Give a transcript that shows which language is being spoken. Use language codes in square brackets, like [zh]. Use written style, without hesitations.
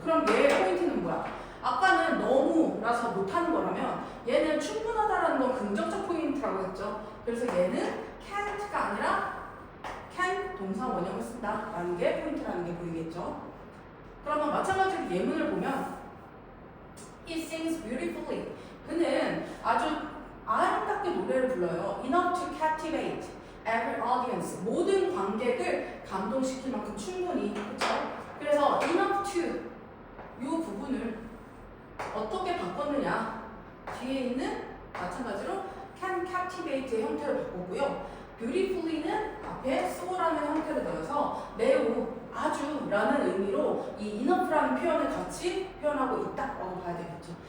[ko] 그럼 얘의 포인트는 뭐야? 아까는 너무라서 못하는 거라면 얘는 충분하다라는 건 긍정적 포인트라고 했죠. 그래서 얘는 can't가 아니라 can 동사 원형을 쓴다라는 게 포인트라는 게 보이겠죠. 그러면 마찬가지로 예문을 보면 [en] He sings beautifully. [ko] 그는 아주 아름답게 노래를 불러요. [en] Enough to captivate every audience. [ko] 모든 관객을 감동시킬 만큼 충분히. 그렇죠? 그래서 [en] enough to [ko] 이 부분을 어떻게 바꿨느냐? 뒤에 있는 마찬가지로 [en] can captivate [ko] 의 형태를 바꾸고요. beautifully는 앞에 so라는 형태를 넣어서 매우, 아주 라는 의미로 이 enough라는 표현을 같이 표현하고 있다라고 봐야 되겠죠.